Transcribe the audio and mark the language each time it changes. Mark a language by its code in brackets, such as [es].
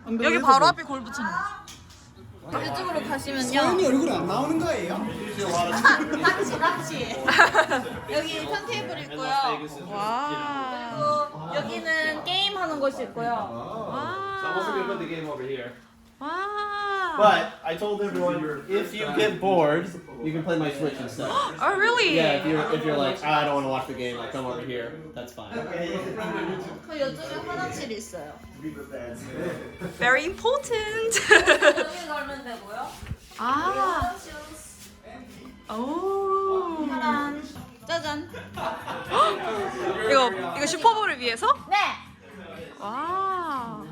[ko] 여기 바로 앞이 골 붙이는 거지. 이쪽으로 가시면요. 얼굴 안 나오는 거예요? 같이. 여기 턴테이블 있고요. 와. 그리고 여기는 게임 하는 곳이 있고요. 와. [en] But I told everyone if you get bored, you can play my Switch instead. Oh really? Yeah, if you're like I don't want to watch the game, like come over here. That's fine. [ko] 그 이쪽에 화장실이 있어요. [en] Very important. [ko] 여기 걸면 되고요. 아. 오. 짜잔. 이거 슈퍼볼을 위해서? 네. 와.